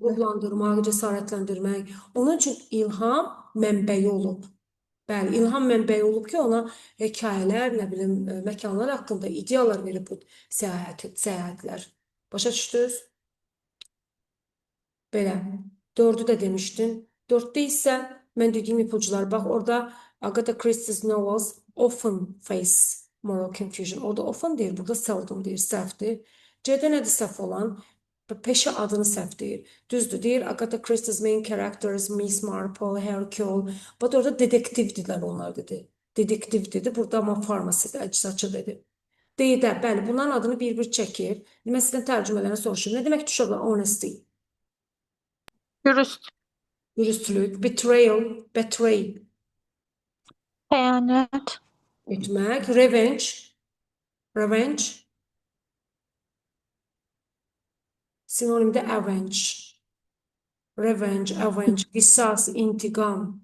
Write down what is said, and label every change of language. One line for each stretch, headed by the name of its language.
Azerbaijani: Ruhlandırmaq, cəsarətləndirmək. Onun üçün ilham mənbəyi olub. Bəli, ilham mənbəyi olub ki, ona hekayələr, nə bilim, məkanlar haqqında ideyalar verib bu səyahətlər. Başa düşdünüz? Belə. 4'ü də demişdin. 4'də isə mən dediyim ipucular. Bax, orada
English: Agatha Christie's novels often face moral confusion.
Azerbaijani: Orada often deyir, burada seldom deyir, səhvdir. C'də nədir səhv olan? Peşə adını səhv deyir. Düzdür, deyir
English: Agatha Christie's main characters, Miss Marple, Hercule.
Azerbaijani: But orada dedektivdirlər onlar dedi. Dedektiv dedi, burada amma farmasist, əczaçı dedi. Deyir də, bəli, bunların adını bir-bir çəkir. Mən sizdən tərcümələrini soruşurum. Nə demək düşürlər? Honesty. Dürüst. Dürüstlük, betrayal, betray Xəyanət. etmək, revenge, revenge, sinonimdə avenge, revenge, avenge, qisas, intiqam,